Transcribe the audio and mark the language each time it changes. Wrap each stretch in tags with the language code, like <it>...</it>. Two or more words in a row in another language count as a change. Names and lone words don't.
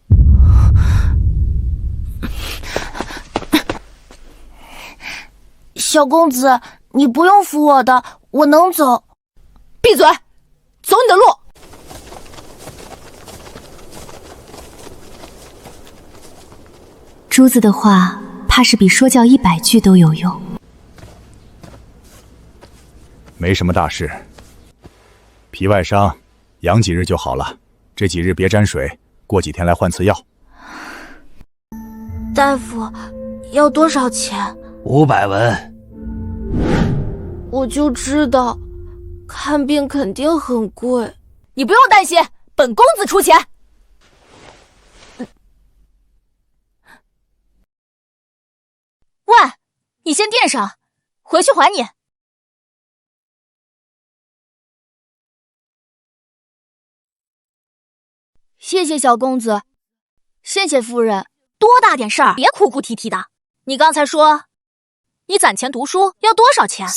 <zh>小公子，你不用扶我的，我能走。闭嘴，走你的路。珠子的話，怕是比说教100句都有用。沒什麼大事，皮外傷，養幾日就好了。這幾日別沾水，過幾天來換次藥。大夫，要多少錢？500文。我就知道，看病肯定很貴。你不用擔心，本公子出錢。喂，你先垫上，回去还你。谢谢小公子，谢谢夫人。多大点事儿，别哭哭啼啼的。你刚才说你攒钱读书要多少钱</zh>